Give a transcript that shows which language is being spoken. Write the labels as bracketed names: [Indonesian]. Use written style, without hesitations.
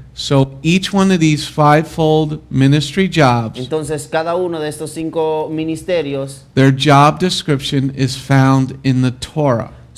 [English] So each one of these fivefold ministry jobs, [Spanish] Entonces, cada uno de estos 5 ministerios, [English] their job description is found in the Torah.